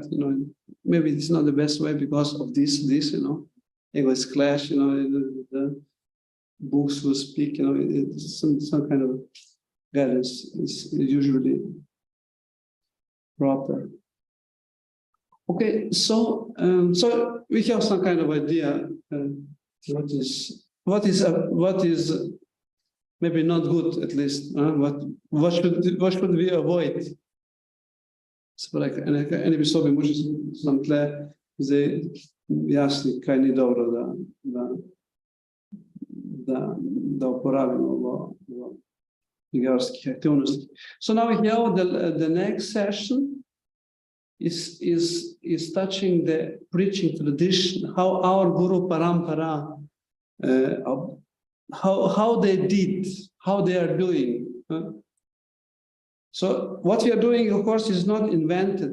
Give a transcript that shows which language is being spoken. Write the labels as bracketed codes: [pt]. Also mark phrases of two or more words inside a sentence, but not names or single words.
[en] You know, maybe it's not the best way because of this, you know, egos clash, you know, the books will speak, you know, it's some kind of guidance is usually proper. Okay, so so we have some kind of idea what is maybe not good, at least. What should we avoid? [sl] Eni bi sobi možda sam tle zdaj jasni, kaj ni dobro, da uporabimo v igrarskih aktivnostih. [en] So now here the next session is touching the preaching tradition, how our Guru Parampara, how they did, how they are doing. So what we are doing, of course, is not invented.